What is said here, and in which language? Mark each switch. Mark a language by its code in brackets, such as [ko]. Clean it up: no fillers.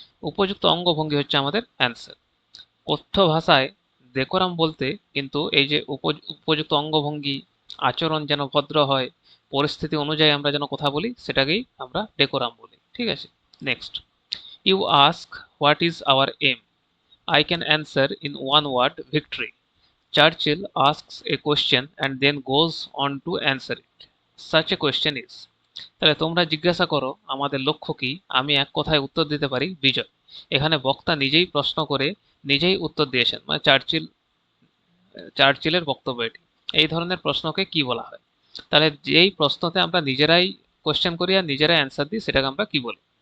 [bn] উপযুক্ত অঙ্গভঙ্গি হচ্ছে আমাদের অ্যান্সার। কথ্য ভাষায় ডেকোরাম বলতে কিন্তু এই যে উপযুক্ত অঙ্গভঙ্গি, আচরণ যেন ভদ্র হয়, পরিস্থিতি অনুযায়ী আমরা যেন কথা বলি, সেটাকেই আমরা ডেকোরাম বলি। ঠিক আছে, [en] Next, you ask what is our aim. I can answer in one word, victory. Churchill asks a question and then goes on to answer it. Such a question is. [bn] তাহলে তোমরা জিজ্ঞাসা করো আমাদের লক্ষ্য কি, আমি এক কথায় উত্তর দিতে পারি বিজয়। এখানে বক্তা নিজেই প্রশ্ন করে নিজেই উত্তর দিয়েছেন, মানে চার্চিলের বক্তব্য এটি। এই ধরনের প্রশ্নকে কি বলা হয়? তাহলে যেই প্রশ্নতে আমরা নিজেরাই কোশ্চেন করি আর নিজেরাই অ্যান্সার দিই, সেটাকে আমরা কি বলি?